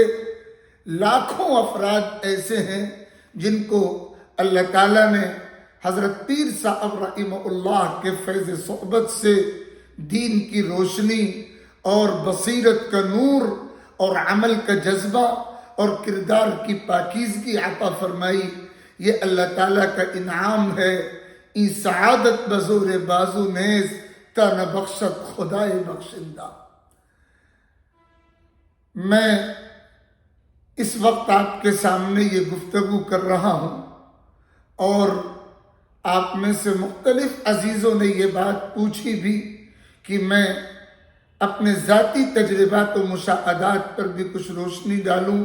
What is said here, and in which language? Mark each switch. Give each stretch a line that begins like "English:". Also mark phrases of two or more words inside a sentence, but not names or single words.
Urdu: لاکھوں افراد ایسے ہیں جن کو اللہ تعالیٰ نے حضرت پیر صاحب رحمہ اللہ کے فیض صحبت سے دین کی روشنی اور بصیرت کا نور اور عمل کا جذبہ اور کردار کی پاکیزگی عطا فرمائی۔ یہ اللہ تعالیٰ کا انعام ہے۔
Persian: ای سعادت بزور بازو نیز تا نہ بخشت خدائے بخشندہ۔
Urdu: میں اس وقت آپ کے سامنے یہ گفتگو کر رہا ہوں، اور آپ میں سے مختلف عزیزوں نے یہ بات پوچھی بھی کہ میں اپنے ذاتی تجربات و مشاہدات پر بھی کچھ روشنی ڈالوں۔